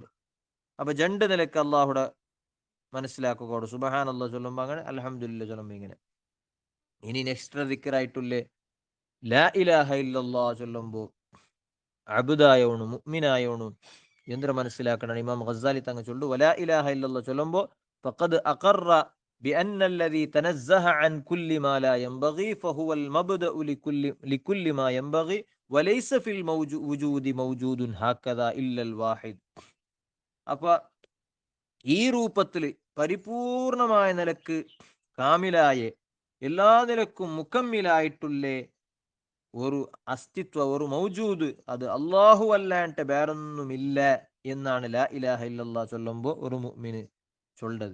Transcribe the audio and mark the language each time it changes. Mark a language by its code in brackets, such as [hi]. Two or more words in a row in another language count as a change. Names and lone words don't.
[ml] അപ്പൊ രണ്ട് നിലക്ക് അള്ളാഹുടെ മനസ്സിലാക്കുക സുബ്ഹാനല്ലാ ചൊല്ലുമ്പോ അങ്ങനെ, അൽഹംദുലില്ലാ ചൊല്ലുമ്പോ ഇങ്ങനെ. ഇനി നെക്സ്റ്റ് ദിക്റായിട്ടുള്ളേ [ar] لا إله إلا الله [ml] ചൊല്ലുമ്പോ അബ്ദായോണു മുഅ്മിനായോണു എന്തൊരു മനസ്സിലാക്കണം. ഇമാം ഗസാലി തങ്ങൾ ചൊല്ലു [ar] ولا إله إلا الله ചൊല്ലുമ്പോ فقد أقر بأن الذي تنزه عن كل ما لا ينبغي فهو المبدأ لكل ما ينبغي وليس في الوجود موجود هكذا إلا الواحد. [ml] അപ്പൊ ഈ രൂപത്തില് പരിപൂർണമായ നിലക്ക് കാമിലായ എല്ലാ നിലക്കും മുക്കമ്മിലായിട്ടുള്ള ഒരു അസ്തിത്വ ഒരു മൗജൂദ് അത് അള്ളാഹു അല്ലാണ്ട് വേറൊന്നുമില്ല എന്നാണ് [ar] لا إله إلا الله [ml] ചൊല്ലുമ്പോൾ ഒരു മുഅ്മിന് ചൊല്ലത്.